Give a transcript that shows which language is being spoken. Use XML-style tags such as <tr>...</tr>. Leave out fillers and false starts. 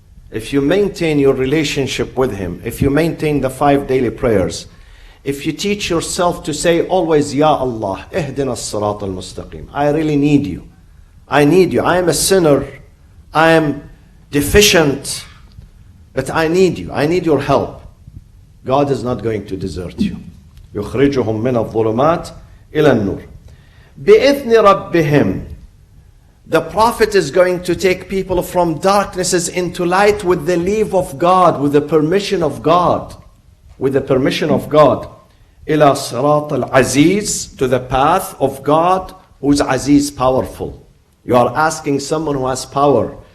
<en>If you maintain your relationship with Him, if you maintain the 5 daily prayers, if you teach yourself to say always, Ya Allah,</en> <ar>ihdina as-sirat al-mustaqim.</ar> <en>I really need you. I need you. I am a sinner. I am deficient. But I need you. I need your help. God is not going to desert you.</en> <ar>يخرجهم من الظلمات إلى النور. بإذن ربهم.</ar> <en>The Prophet is going to take people from darknesses into light with the leave of God, with the permission of God. With the permission of God.</en> <ar>إلى صراط العزيز,</ar> <en>to the path of God, who's Aziz, powerful. You are asking someone who has power,</en>